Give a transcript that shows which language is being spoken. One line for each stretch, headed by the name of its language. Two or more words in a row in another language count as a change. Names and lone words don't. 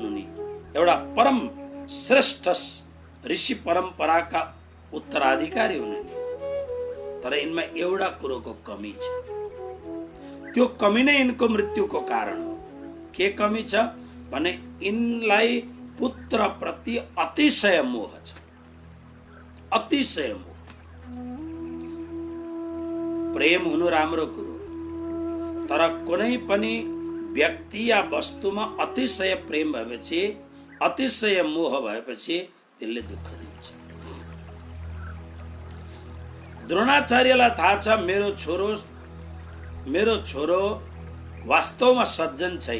Nepali: उनी एउटा परम श्रेष्ठ ऋषि परम्पराका उत्तराधिकारी हुन्। तर यिनमा एउटा कुरोको कमी छ। त्यो कमी नै यिनको मृत्युको कारण हो। के कमी छ भने यिनलाई पुत्र प्रति अतिशय मोह छ। अतिशय मोह। प्रेम हुनु राम्रो कुरो, तर कुनै पनि व्यक्ति या वस्तुमा अतिशय प्रेम भएपछि, अतिशय मोह भएपछि त्यसले दुःख दिन्छ। द्रोणाचार्यलाई थाहा छ मेरो छोरो वास्तवमा सज्जन छैन।